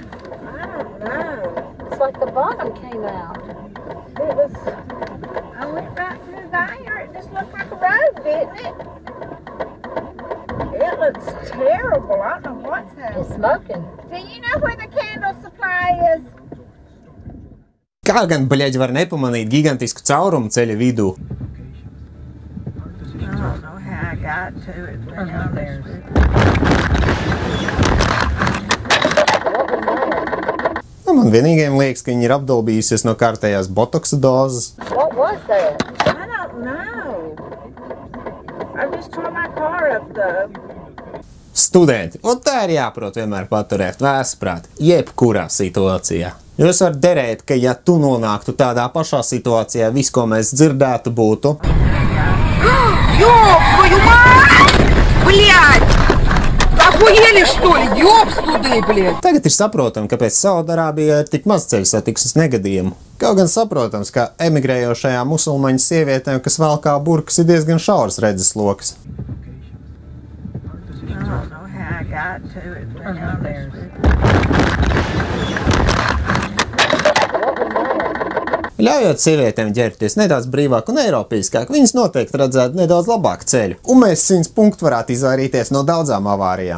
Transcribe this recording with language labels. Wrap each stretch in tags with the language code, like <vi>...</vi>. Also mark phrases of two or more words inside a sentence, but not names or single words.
<en>I don't know. It's like the bottom came out. It was, I went right through there. It just looked like a road, didn't it? It looks terrible. I don't know what's happening. It's smoking. Do you know where the Candle Supply is?</en> <lv>Kā gan, bļaģi, var nepamanīt gigantisku caurumu ceļa vidū?</lv> <en>I don't know how I got to it.</en> <lv>Man vienīgajiem liekas, ka viņi ir apdolbījusies no kārtējās botoksa dozes.</lv> <en>What was that? I don't know. I just tore my car up though.</en> <lv>Studenti, un tā ir jāprot vienmēr paturēt vēsprāt, jebkurā situācijā. Jūs varat derēt, ka ja tu nonāktu tādā pašā situācijā, viss, ko mēs dzirdētu, būtu...</lv> <ru>Ёб твою мать! Блядь! Охуели, что ли? Ёбстуды, блядь!</ru> <lv>Tagad ir saprotami, kāpēc Saudarābijā ir tik maz ceļu satiksmes negadījumu. Kaut gan saprotams, ka emigrējošajām musulmaņu sievietēm, kas valkā burkas, ir diezgan šauras redzesloks. Ļaujot sievietēm ģērbties nedaudz brīvāk un eiropeiskāk, viņas noteikti redzētu nedaudz labāku ceļu, un mēs 100 punktu varētu izvairīties no daudzām avārijām.</lv>